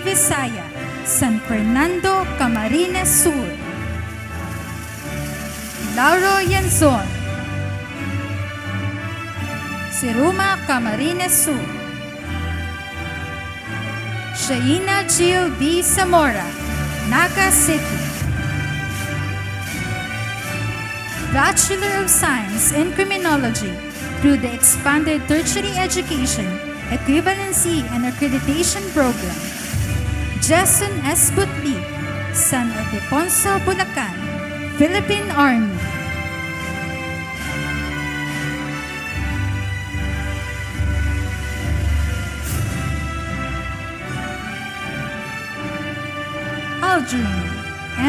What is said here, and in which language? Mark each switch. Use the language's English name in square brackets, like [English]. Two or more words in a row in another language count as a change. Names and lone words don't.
[English] Visaya, San Fernando, Camarines Sur. Lauro Yanzon, Siruma, Camarines Sur. Shaina Jill B. Zamora, Naga City. Bachelor of Science in Criminology through the Expanded Tertiary Education, Equivalency and Accreditation Program. Jason S. Butli, San Ildefonso, Bulacan, Philippine Army. Aldrin M.